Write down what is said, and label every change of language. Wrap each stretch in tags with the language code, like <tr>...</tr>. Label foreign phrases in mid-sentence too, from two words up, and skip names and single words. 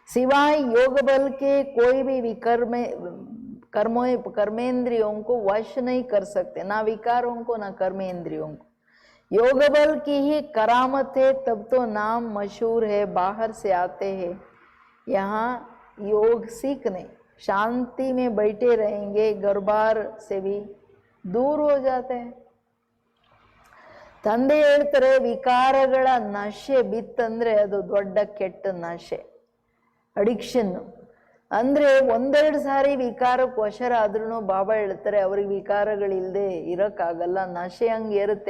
<hi>सिवाय योग बल के कोई भी कर्मेंद्रियों को वश नहीं कर सकते, ना विकारों को ना कर्मेंद्रियों को। योग बल की ही करामत है, तब तो नाम मशहूर है, बाहर से आते हैं यहाँ योग सीखने, शांति में बैठे रहेंगे, गरबार से भी दूर हो जाते हैं।</hi> <kn>ತಂದೆ ಹೇಳ್ತಾರೆ ವಿಕಾರಗಳ ನಶೆ ಬಿತ್ತಂದ್ರೆ ಅದು ದೊಡ್ಡ ಕೆಟ್ಟ ನಶೆ, ಅಡಿಕ್ಷನ್. ಅಂದ್ರೆ ಒಂದೆರಡು ಸಾರಿ ವಿಕಾರಕ್ಕೆ ವಶರಾದ್ರೂ ಬಾಬಾ ಹೇಳ್ತಾರೆ ಅವ್ರಿಗೆ ವಿಕಾರಗಳಿಲ್ಲದೆ ಇರೋಕ್ಕಾಗಲ್ಲ, ನಶೆ ಹಂಗೆ ಇರುತ್ತೆ.</kn>